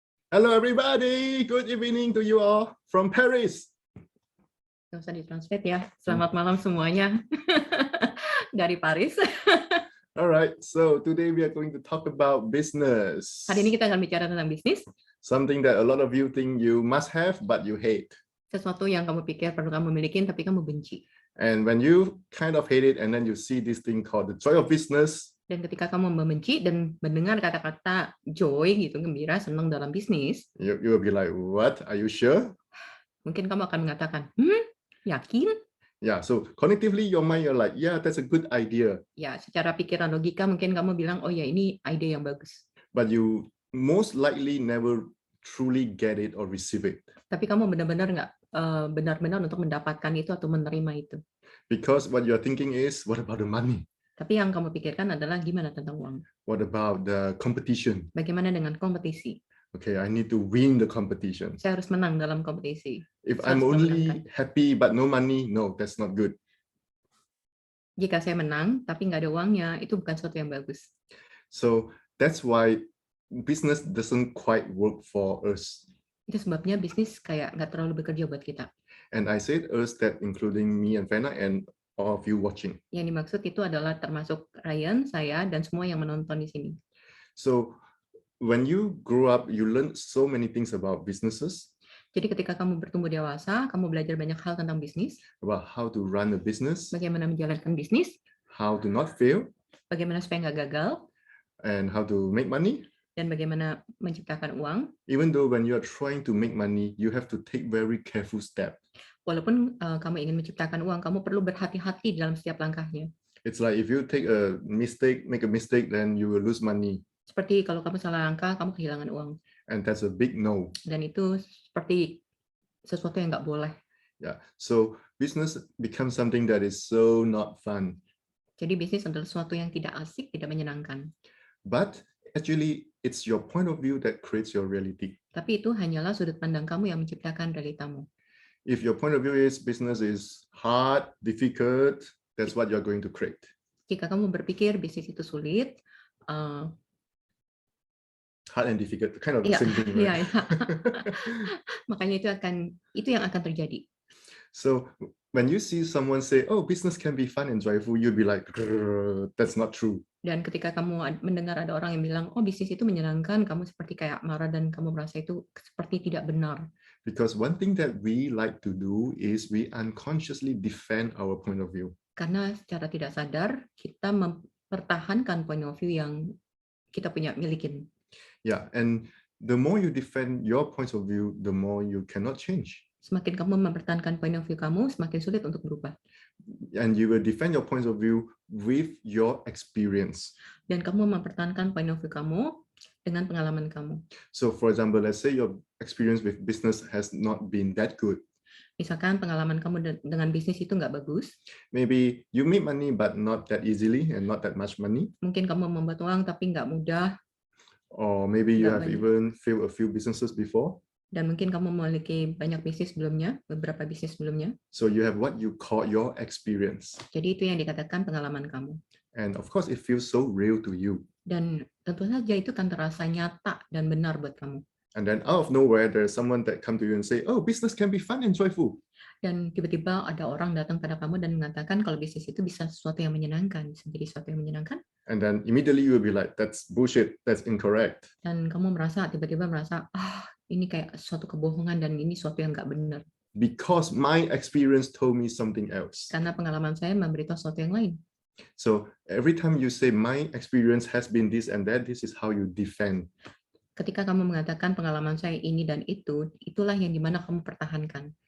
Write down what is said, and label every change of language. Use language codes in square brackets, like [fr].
[en] Hello everybody, good evening to you all from Paris. [id] Nggak usah ditranslate ya. Selamat malam semuanya dari Paris. [en] Alright, so today we are going to talk about business. [id] Hari ini kita akan bicara tentang bisnis. [en] Something that a lot of you think you must have but you hate. [id] Sesuatu yang kamu pikir perlu kamu miliki tapi kamu benci. [en] And when you kind of hate it and then you see this thing called the joy of business. [id] Dan ketika kamu membenci dan mendengar kata-kata joy gitu, gembira, senang dalam bisnis, [en] you will be like, what? Are you sure? [id] Mungkin kamu akan mengatakan, yakin? [en] Yeah, so cognitively your mind you're like, yeah, that's a good idea. [id] Ya, secara pikiran logika mungkin kamu bilang, oh ya ini ide yang bagus. [en] But you most likely never truly get it or receive it. [id] Tapi kamu benar-benar nggak benar-benar untuk mendapatkan itu atau menerima itu. [en] Because what you're thinking is, what about the money? [id] Tapi yang kamu pikirkan adalah gimana tentang uang? [en] What about the competition? [id] Bagaimana dengan kompetisi? [en] Okay, I need to win the competition. [id] Saya harus menang dalam kompetisi. [en] If I'm only happy but no money, no, that's not good. [id] Jika saya menang tapi nggak ada uangnya, itu bukan sesuatu yang bagus. [en] So that's why business doesn't quite work for us. [id] Itu sebabnya bisnis kayak nggak terlalu bekerja buat kita. [en] And I said us that including me and Fena and all of you watching. [id] Yang dimaksud itu adalah termasuk Ryan, saya, dan semua yang menonton di sini. [en] So when you grow up, you learn so many things about businesses. [id] Jadi ketika kamu bertumbuh dewasa, kamu belajar banyak hal tentang bisnis. [en] About how to run a business. [id] Bagaimana menjalankan bisnis. [en] How to not fail. [id] Bagaimana supaya nggak gagal. [en] And how to make money. [id] Dan bagaimana menciptakan uang. [en] Even though when you are trying to make money, you have to take very careful step. [id] Walaupun kamu ingin menciptakan uang, kamu perlu berhati-hati dalam setiap langkahnya. [en] It's like if you take a mistake, make a mistake, then you will lose money. [id] Seperti kalau kamu salah langkah, kamu kehilangan uang. [en] And that's a big no. [id] Dan itu seperti sesuatu yang nggak boleh. [en] Yeah. So business becomes something that is so not fun. [id] Jadi bisnis adalah sesuatu yang tidak asik, tidak menyenangkan. [en] But actually, it's your point of view that creates your reality. [id] Tapi itu hanyalah sudut pandang kamu yang menciptakan realitamu. [en] If your point of view is business is hard, difficult, that's what you're going to create. [id] Jika kamu berpikir bisnis itu sulit, [en] hard and difficult, kind of the same thing, right? [id] Makanya itu yang akan terjadi. [en] So when you see someone say, "Oh, business can be fun and joyful," you'll be like, "That's not true." [id] Dan ketika kamu mendengar ada orang yang bilang, "Oh, bisnis itu menyenangkan," kamu seperti kayak marah dan kamu merasa itu seperti tidak benar. [en] Because one thing that we like to do is we unconsciously defend our point of view. [id] Karena secara tidak sadar kita mempertahankan [en] point of view [id] yang kita punya milikin. [en] Yeah, and the more you defend your points of view, the more you cannot change. [id] Semakin kamu mempertahankan [en] point of view [id] kamu, semakin sulit untuk berubah. [en] And you will defend your points of view with your experience. [id] Dan kamu mempertahankan [en] point of view [id] kamu dengan pengalaman kamu. [en] So for example, let's say your experience with business has not been that good. [id] Misalkan pengalaman kamu dengan bisnis itu nggak bagus. [en] Maybe you make money but not that easily and not that much money. [id] Mungkin kamu membuat uang tapi nggak mudah. [en] Or maybe you have even failed a few businesses before. [id] Dan mungkin kamu memiliki banyak bisnis sebelumnya, beberapa bisnis sebelumnya. [en] So you have what you call your experience. [id] Jadi itu yang dikatakan pengalaman kamu. [en] And of course it feels so real to you. [id] Dan tentu saja itu kan terasa nyata dan benar buat kamu. [en] And then out of nowhere there's someone that come to you and say, "Oh, business can be fun and joyful." [id] Dan tiba-tiba ada orang datang pada kamu dan mengatakan kalau bisnis itu bisa sesuatu yang menyenangkan, bisa jadi sesuatu yang menyenangkan. [en] And then immediately you will be like, "That's bullshit, that's incorrect." [id] Dan kamu tiba-tiba merasa, ini kayak suatu kebohongan dan ini suatu yang nggak benar. [en] Because my experience told me something else. [id] Karena pengalaman saya memberitahu sesuatu yang lain. [en] So every time you say my experience has been this and that, this is how you defend. [id] Ketika kamu mengatakan pengalaman saya ini dan itu, itulah yang dimana kamu pertahankan.